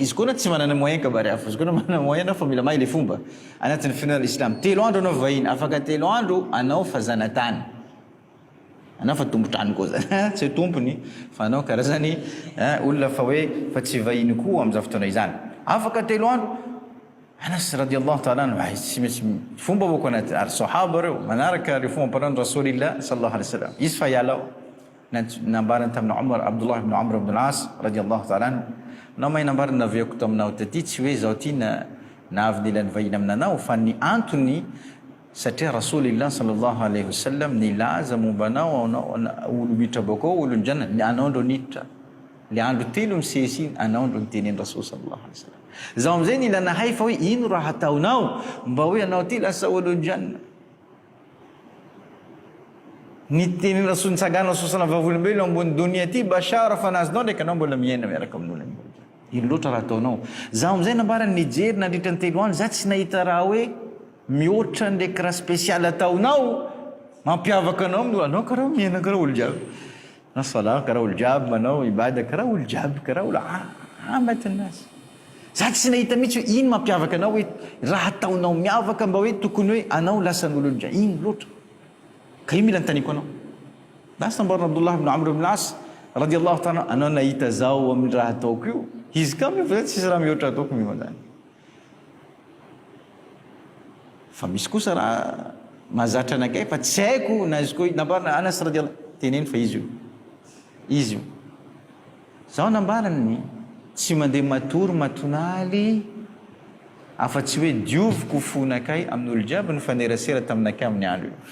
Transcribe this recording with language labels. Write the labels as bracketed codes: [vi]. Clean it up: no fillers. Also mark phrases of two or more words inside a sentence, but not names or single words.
[mg] Izy koa tsy manana moyen ka bari hafa. Izy koa manana moyen fa mila mahay le fomba anatin'ny fiangonana Islam. Telo andro anao vahiny, afaka telo andro anao fa zanatany. Anao fa tombotrano koa zany. Tsy tompony fa anao karazany olona fa hoe fa tsy vahiny koa amin'izao fotoana izany. Afaka telo andro. Anas [ar] رضي الله تعالى عنه [mg] tsy maintsy fomba boko anaty ary sahaba reo manaraka le fomba ampanan'ny Rasulillah [ar] صلى الله عليه وسلم. [mg] Izy fa yalao nambarana tamin'ny Umar Abdullah ibn Amr ibn al-As [ar] رضي الله تعالى عنه. [mg] Nao may nambarana naviako taminao taty tsy hoe zaho ty na avy nilan'ny vahiny aminanao fa ny antony satria Rasulillah [ar] صلى الله عليه وسلم [mg] nilaza mombanao olo miditra bakao olo janna anao ndro niditra. Le andro telo misesy anao ndro nitenen'i Rasul [ar] صلى الله عليه وسلم. [mg] Zaho amizay nila nahay fa hoe ino raha hataonao mba hoe anao ty lasa olon-janna. Nitenen'i Rasul nitsangana Rasul [ar] صلى الله عليه وسلم [mg] vavolombelo ambony dunia ty bashara fa nazinao ndraiky anao mbola miaina miaraka amin'olo. Ino loatra raha ataonao. Zaho amizay nambarany nijery nandritra ny telo andro za tsy nahita raha hoe mihoatra ndraiky raha spesialy ataonao mampiavaka anao amin'olo. Anao karaha miaina karaha olo jiaby. Na sala karaha olo jiaby manao ibada karaha olo jiaby karaha olo amatin'azy. Za tsy nahita mihitsy hoe ino mampiavaka anao hoe raha ataonao miavaka mba hoe tokony hoe anao lasan'olo olo jiaby. Ino loatra. Ka io mila ntaniko anao. Lasa nambarana Abdullah ibn Amr ibn al-As [ar] رضي الله تعالى [mg] anao nahita zao amin'ny raha ataoko io. Izy ka fa tsisy raha mihoatra ataoko mihitsy zany. Fa misy kosa raha mahazatra anakay fa tsy haiko na izy koa nambarana Anas radiyallahu teneny fa izy io. Izy io. Zaho nambarany tsy mandeha matory matonaly afa-tsy hoe dioviko fonakay amin'olo jiaby ny fanerasera taminakay amin'ny andro io.